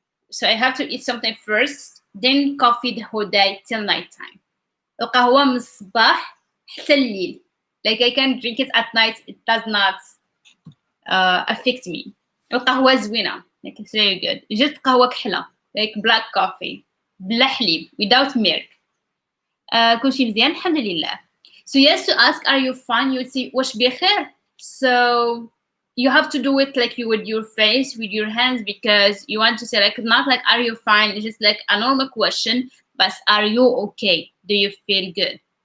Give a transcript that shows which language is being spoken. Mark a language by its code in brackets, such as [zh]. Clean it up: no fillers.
[en] So I have to eat something first, then coffee the whole day till night time. [ar] القهوة من الصباح حتى الليل. [en] Like I can drink it at night, it does not affect me. [ar] القهوة زوينة, [en] like it's very good. Just [ar] قهوة كحلة, [en] like black coffee [ar] بلا حليب, [en] without milk. [ar] كلشي مزيان الحمد لله. [en] So yes, to ask are you fine, you would say [ar] واش بخير. [en] So you have to do it like you with your face, with your hands, because you want to say like not like are you fine, it's just like a normal question, but are you okay? Do you feel good?